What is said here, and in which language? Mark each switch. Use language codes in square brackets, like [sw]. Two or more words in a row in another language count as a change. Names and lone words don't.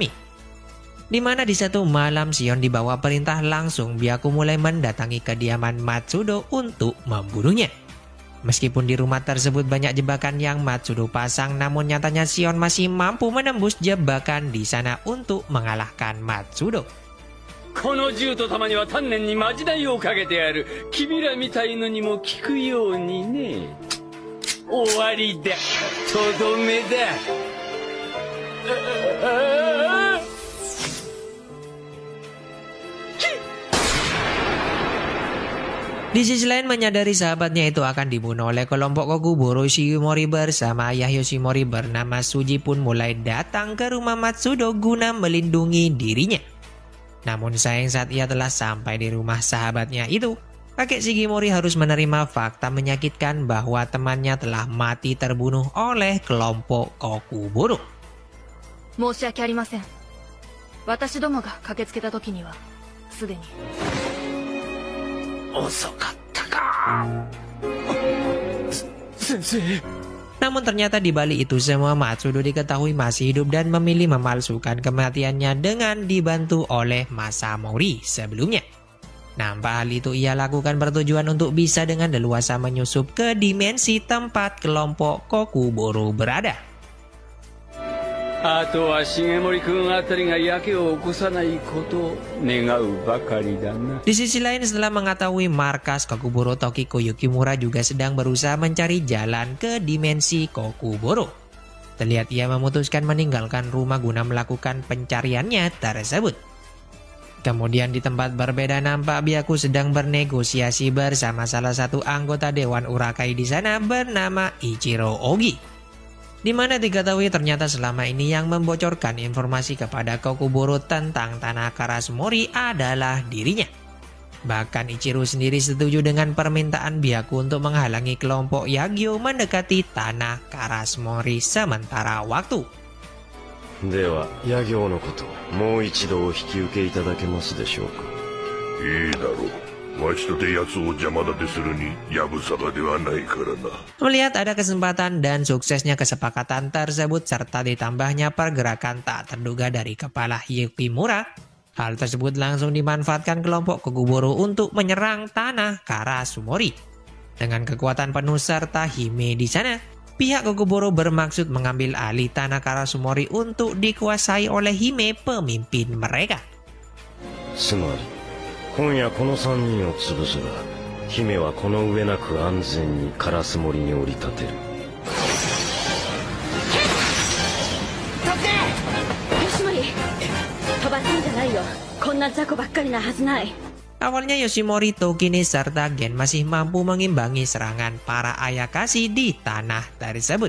[id] Di mana di satu malam Shion dibawa perintah langsung, Byaku mulai mendatangi kediaman Matsudo untuk membunuhnya. Meskipun di rumah tersebut banyak jebakan yang Matsudo pasang, namun nyatanya Shion masih mampu menembus jebakan di sana untuk mengalahkan Matsudo. [ja] この銃と弾には丹念にまじないをかけてある。君らみたいのにも効くようにね。終わりだ。とどめだ。 [id] Di sisi lain, menyadari sahabatnya itu akan dibunuh oleh kelompok Kokuboro, Shigemori bersama ayah Yoshimori bernama Suji pun mulai datang ke rumah Matsudo guna melindungi dirinya. Namun sayang, saat ia telah sampai di rumah sahabatnya itu, kakek Shigemori harus menerima fakta menyakitkan bahwa temannya telah mati terbunuh oleh kelompok Kokuboro. [ja] 申し訳ありません。私どもが駆けつけた時にはすでに。遅かったか。先生。 [id] Namun ternyata di balik itu semua, Matsudo diketahui masih hidup dan memilih memalsukan kematiannya dengan dibantu oleh Masamori sebelumnya. Nampak hal itu ia lakukan bertujuan untuk bisa dengan leluasa menyusup ke dimensi tempat kelompok Kokuboro berada. [ja] あとは重森君あたりがやけを起こさないことを願うばかりだな。 [id] Di sisi lain, setelah mengetahui markas Kokuboro, Tokiko Yukimura juga sedang berusaha mencari jalan ke dimensi Kokuboro. Terlihat ia memutuskan meninggalkan rumah guna melakukan pencariannya tersebut. Kemudian di tempat berbeda nampak Byaku sedang bernegosiasi bersama salah satu anggota Dewan Urakai di sana bernama Ichiro Ogi. Di mana diketahui ternyata selama ini yang membocorkan informasi kepada Kokuboro tentang tanah Karasumori adalah dirinya. Bahkan Ichiro sendiri setuju dengan permintaan Byaku untuk menghalangi kelompok Yagyo mendekati tanah Karasumori sementara waktu. [ja] では、ヤ行のこと、もう一度お引き受けいただけますでしょうか。いいだろう。 [id] Melihat ada kesempatan dan suksesnya kesepakatan tersebut serta ditambahnya pergerakan tak terduga dari kepala Yukimura, hal tersebut langsung dimanfaatkan kelompok Kokuboro untuk menyerang tanah Karasumori. Dengan kekuatan penuh serta Hime di sana, pihak Kokuboro bermaksud mengambil alih tanah Karasumori untuk dikuasai oleh Hime, pemimpin mereka. [ja] 今夜この3人を潰せば姫はこの上なく安全にカラス森に降り立てる。吉森、飛ばすんじゃないよ。こんな雑魚ばっかりなはずない。 [id] Awalnya Yoshimori, Tokine, serta Gen masih mampu mengimbangi serangan para Ayakashi di tanah tersebut.